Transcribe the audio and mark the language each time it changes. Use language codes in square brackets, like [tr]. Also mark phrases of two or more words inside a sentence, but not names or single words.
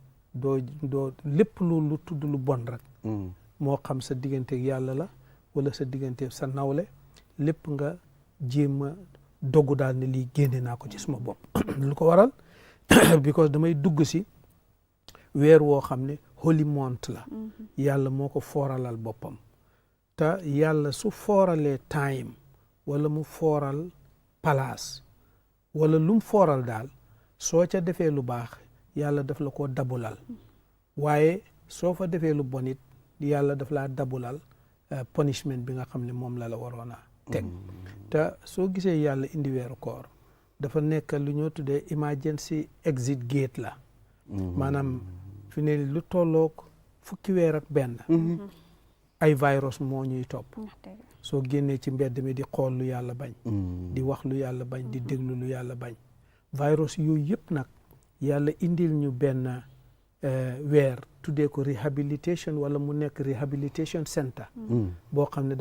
[wo] doo lépp lu tudd lu bon rek moo xam sa digganteeg yàlla la wala sa digganteeg sa nawle lépp nga jéem a dogu daal ne lii génne naa ko ci suma bopp lu ko waral because damay dugg si weer woo xam ne [en] holy month [wo] la yàlla moo ko fooralal boppam te yàlla su fooralee time wala mu fooral place wala lu mu fooral daal soo ca defee lu baax yàlla daf la ko dabulal waaye soo fa defee lu bon it yàlla daf laa dabulal punishment bi nga xam ne moom la waroon a teg te soo gisee yàlla indi weeru koor dafa nekk lu ñoo tuddee [en] emergency exit gate [wo] la maanaam fi ne lu tolloog fukki weer ak benn ay virus moo ñuy topp soo génnee ci mbedd mi di xool lu yàlla bañ di wax lu yàlla bañ di déglu lu yàlla bañ virus yooyu yëpp nag yàlla indil ñu benn weer tuddee ko rehabilitation wala mu nekk [en] rehabilitation center [wo] boo xam ne